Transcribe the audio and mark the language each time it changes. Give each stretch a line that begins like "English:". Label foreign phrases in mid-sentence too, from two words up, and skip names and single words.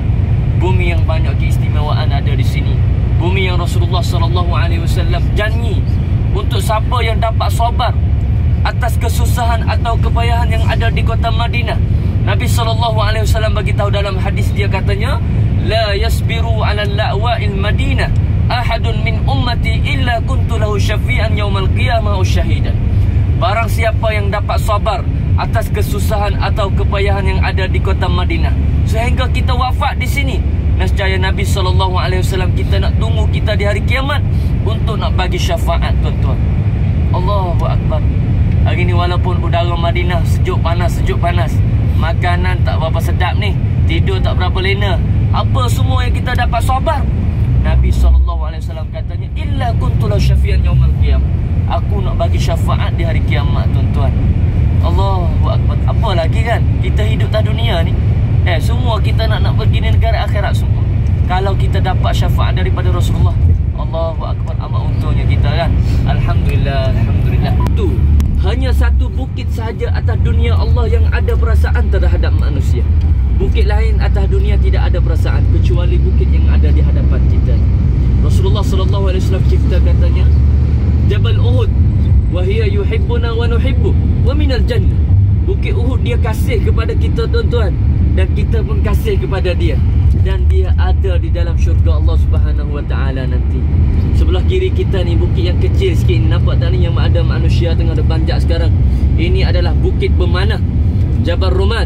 Malay: Bumi yang banyak keistimewaan ada di sini. Bumi yang Rasulullah SAW janji untuk siapa yang dapat sabar atas kesusahan atau kepayahan yang ada di kota Madinah. Nabi SAW bagi tahu dalam hadis, dia katanya,
Arabic: لا يصبر على لأواء المدينة أحد من أمتي إلا كنت له شفيعا يوم القيامة شهيدا.
Malay: Barang siapa yang dapat sabar atas kesusahan atau kepayahan yang ada di kota Madinah sehingga kita wafat di sini, nescaya Nabi SAW kita nak tunggu kita di hari kiamat untuk nak bagi syafaat, tuan-tuan.
Arabic: الله أكبر.
Malay: Hari ni walaupun udara Madinah sejuk panas, makanan tak berapa sedap ni, tidur tak berapa lena, apa semua yang kita dapat sabar, Nabi SAW katanya,
Arabic: إلا كنت له شفيعا يوم القيامة.
Malay: Aku nak bagi syafaat di hari kiamat, tuan-tuan.
Arabic: الله أكبر.
Malay: Apa lagi kan kita hidup tak dunia ni, semua kita nak pergi di negara akhirat semua. Kalau kita dapat syafaat daripada Rasulullah,
Arabic: الله أكبر,
Malay: amat untungnya kita kan.
Arabic: الحمد لله، الحمد لله.
Malay: Tu hanya satu bukit sahaja atas dunia Allah yang ada perasaan terhadap manusia. Bukit lain atas dunia tidak ada perasaan kecuali bukit yang ada di hadapan kita. Rasulullah SAW cipta katanya, Jabal Uhud,
Arabic: وهي يحبنا ونحب ومن الجنة.
Malay: Bukit Uhud dia kasih kepada kita tuan-tuan, dan kita pun kasih kepada dia, dan dia ada di dalam syurga Allah
Arabic: سبحانه وتعالى
Malay: nanti. Sebelah kiri kita ni bukit yang kecil sikit ni, nampak tak ni yang ada manusia tengah berbanjak sekarang. Ini adalah bukit pemanah Jabal Rumad.